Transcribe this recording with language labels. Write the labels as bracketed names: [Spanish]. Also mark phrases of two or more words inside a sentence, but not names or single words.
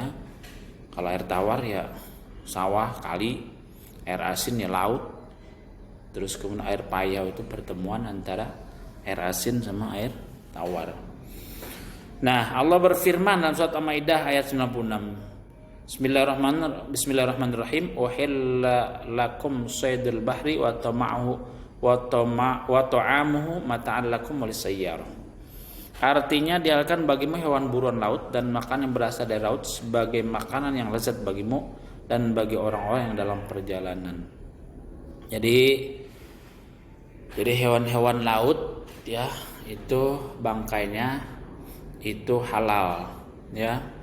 [Indonesian] Kalau air tawar ya sawah, kali, air asin ya laut, terus kemudian air payau itu pertemuan antara air asin sama air tawar. Nah, Allah berfirman dalam surat Al-Maidah ayat 96. [Arabic] بسم الله الرحمن الرحيم. أحل لكم صيد البحر وطعامه متاعا لكم وللسيارة. [Indonesian] Artinya dihalalkan bagimu hewan buruan laut dan makanan yang berasal dari laut sebagai makanan yang lezat bagimu dan bagi orang-orang yang dalam perjalanan. Jadi hewan-hewan laut ya itu bangkainya itu halal ya.